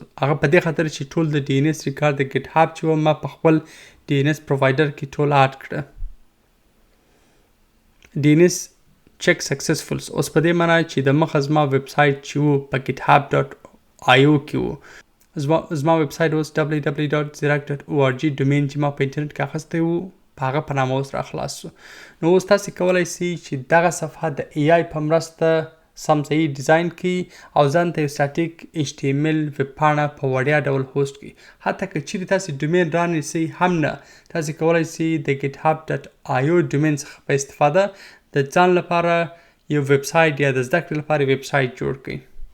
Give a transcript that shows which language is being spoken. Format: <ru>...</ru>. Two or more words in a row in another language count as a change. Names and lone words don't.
<ps>هغه په دې خاطر چې ټول د</ps> <en>DNS record</en> <ps>د ګیټ هاب چې و ما په خپل</ps> <en>DNS provider</en> <ps>کې ټول اډ کړه.</ps> <en>DNS check successful سو.</en> <ps>اوس په دې معنی چې د مخه زما ویب سایټ چې و په ګیټ هاب ډاټ آی او کې و. زما ویب سایټ اوس www.zirac.org ډومین چې ما په انټرنیټ کې اخیستی و په هغه په نامه اوس را خلاص سو. نو اوس تاسې کولی سئ چې دغه صفحه د ای آی په مرسته سم صحیح ډیزاین کړي او ځان ته یو</ps> <en>static HTML web</en> <ps>پاڼه په وړیا ډول هوسټ کړي. حتی که چیرې تاسې ډومین رانیسئ هم نه، تاسې کولی سئ د ګیټ هاب ډاټ آی او ډومین څخه په استفاده د ځان لپاره یو ویب سایټ یا د زده کړې لپاره ویب سایټ جوړ کړئ.</ps>